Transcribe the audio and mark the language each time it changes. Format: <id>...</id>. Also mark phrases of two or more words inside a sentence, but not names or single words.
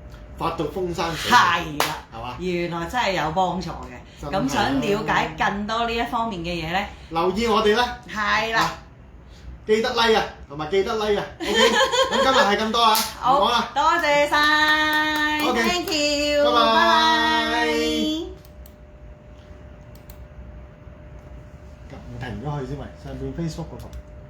<yue>發到風生水起。係啦，係嘛？原來真係有幫助嘅。咁想了解更多呢一方面嘅嘢咧，留意我哋啦。係啦。記得 like 啊，同埋記得 like 啊，OK，咁今日係咁多啦，唔好講啦，多謝晒 OK，</yue> <en>，thank you，</en> <yue>拜拜拜拜。唔停咗佢先喂，上邊 Facebook 嗰個。</yue>